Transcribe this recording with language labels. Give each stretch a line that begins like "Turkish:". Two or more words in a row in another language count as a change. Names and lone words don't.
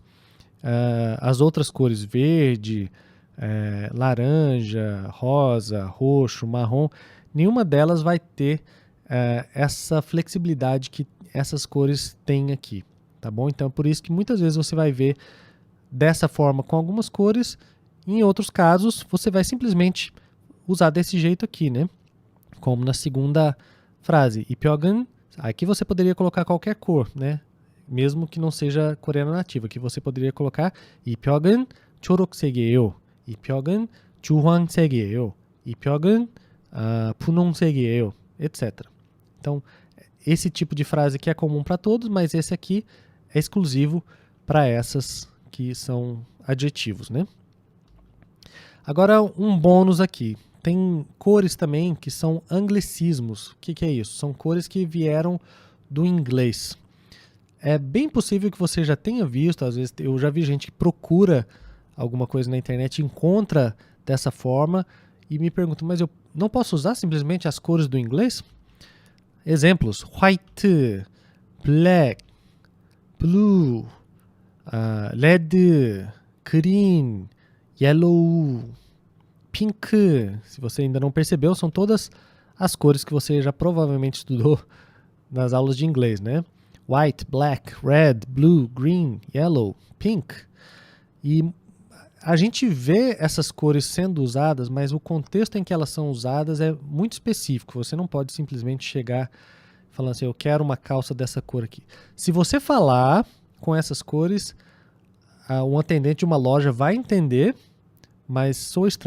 Portuguese: As outras cores, verde, laranja, rosa, roxo, marrom, nenhuma delas vai ter essa flexibilidade que essas cores têm aqui. Tá bom? Então, é por isso que muitas vezes você vai ver dessa forma com algumas cores, e em outros casos você vai simplesmente usar desse jeito aqui, né? Como na segunda frase.
Korean: 이 벽은,
Portuguese: aqui você poderia colocar qualquer cor, né? Mesmo que não seja coreano nativo. Aqui você poderia colocar
Korean: 이 벽은 초록색이에요. 이 벽은 주황색이에요. 이 벽은 분홍색이에요,
Portuguese: etc. Então, esse tipo de frase aqui é comum para todos, mas esse aqui é exclusivo para essas que são adjetivos, né? Agora, um bônus aqui. Tem cores também que são anglicismos. O que é isso? São cores que vieram do inglês. É bem possível que você já tenha visto, às vezes eu já vi gente que procura alguma coisa na internet e encontra dessa forma e me pergunta, mas eu não posso usar simplesmente as cores do inglês? Exemplos:
English: white, black, blue, red, green, yellow, pink.
Portuguese: Se você ainda não percebeu, são todas as cores que você já provavelmente estudou nas aulas de inglês, né?
English: White, black, red, blue, green, yellow, pink.
Portuguese: E a gente vê essas cores sendo usadas, mas o contexto em que elas são usadas é muito específico. Você não pode simplesmente chegar falando assim, eu quero uma calça dessa cor aqui. Se você falar com essas cores, um atendente de uma loja vai entender, mas sou estranho.